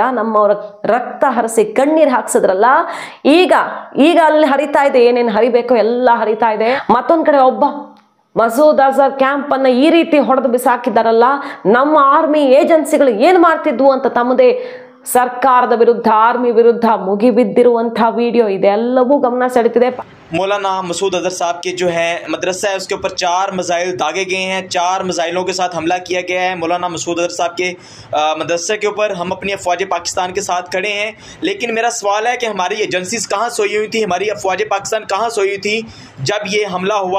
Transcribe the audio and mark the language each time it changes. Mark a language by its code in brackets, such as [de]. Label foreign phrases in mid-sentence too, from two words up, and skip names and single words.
[kn] ನಮ್ಮವರ ರಕ್ತ ಹರಿಸಿ ಕಣ್ಣೀರು ಹಾಕ್ಸಿದ್ರಲ್ಲ, ಈಗ ಅಲ್ಲಿ ಹರಿತಾ ಇದೆ, ಏನೇನು ಹರಿಬೇಕೋ ಎಲ್ಲ ಹರಿತಾ ಇದೆ. ಮತ್ತೊಂದು ಕಡೆ ಒಬ್ಬ ಮಸೂದ್ ಅಜರ್ ಕ್ಯಾಂಪ್ ಅನ್ನ ಈ ರೀತಿ ಹೊಡೆದು ಬಿಸಾಕಿದ್ದಾರಲ್ಲ, ನಮ್ಮ [en] army agencies [kn] ಏನು ಮಾಡ್ತಿದ್ವು ಅಂತ ತಮ್ಮದೇ ಸರ್ಕಾರದ ವಿರುದ್ಧ, ಆರ್ಮಿ ವಿರುದ್ಧ ಮುಗಿಬಿದ್ದಿರುವಂತಹ ವಿಡಿಯೋ ಇದೆಲ್ಲವೂ ಗಮನ ಸೆಳೆತಿದೆ. [ur] مولانا مسعود اظہر صاحب کے جو ہے مدرسہ ہے اس کے اوپر 4 میزائل داغے گئے ہیں، 4 میزائلوں کے ساتھ حملہ کیا گیا ہے مولانا مسعود اظہر صاحب کے مدرسے کے اوپر. ہم اپنی افواج پاکستان کے ساتھ کھڑے ہیں، لیکن میرا سوال ہے کہ ہماری ایجنسیز کہاں سوئی ہوئی تھی، ہماری افواج پاکستان کہاں سوئی ہوئی تھی جب یہ حملہ ہوا.